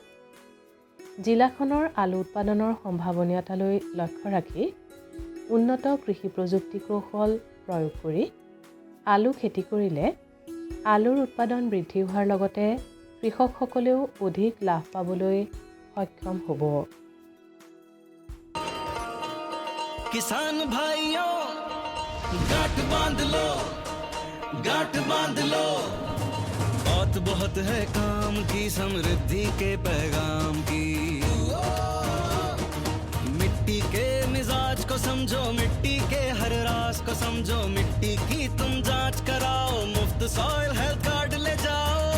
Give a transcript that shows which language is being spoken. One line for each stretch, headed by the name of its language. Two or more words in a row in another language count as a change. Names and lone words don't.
Assamese: জিলাখনৰ আলু উৎপাদনৰ সম্ভাৱনীয়তালৈ লক্ষ্য ৰাখি উন্নত কৃষি প্ৰযুক্তি কৌশল প্ৰয়োগ কৰি আলু খেতি কৰিলে আলুৰ উৎপাদন বৃদ্ধি হোৱাৰ লগতে কৃষকসকলেও অধিক লাভ পাবলৈ সক্ষম হ'ব।
Hindi: किसान भाइयों गांठ बांध लो बात बहुत है काम की, समृद्धि के पैगाम की। मिट्टी के मिजाज को समझो, मिट्टी के हर राज को समझो, मिट्टी की तुम जांच कराओ, मुफ्त
English: soil health card
Hindi: ले जाओ।